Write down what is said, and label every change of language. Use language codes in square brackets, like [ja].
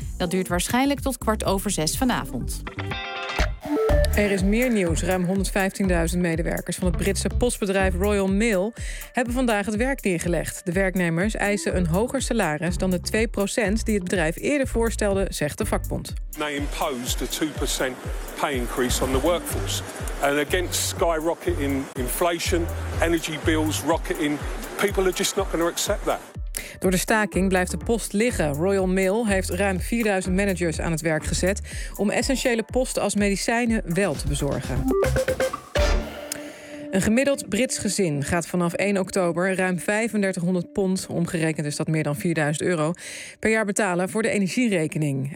[nl] Dat duurt waarschijnlijk tot 17:15 vanavond. Er is meer nieuws. Ruim 115.000 medewerkers van het Britse postbedrijf Royal Mail hebben vandaag het werk neergelegd. De werknemers eisen een hoger salaris dan de 2% die het bedrijf eerder voorstelde, zegt de vakbond. [en] They imposed a 2% pay increase on the workforce. And against skyrocketing inflation, energy bills rocketing, people are just not going to accept that. [nl] Door de staking blijft de post liggen. Royal Mail heeft ruim 4000 managers aan het werk gezet om essentiële posten als medicijnen wel te bezorgen. Een gemiddeld Brits gezin gaat vanaf 1 oktober ruim £3500, omgerekend is dat meer dan €4000, per jaar betalen voor de energierekening.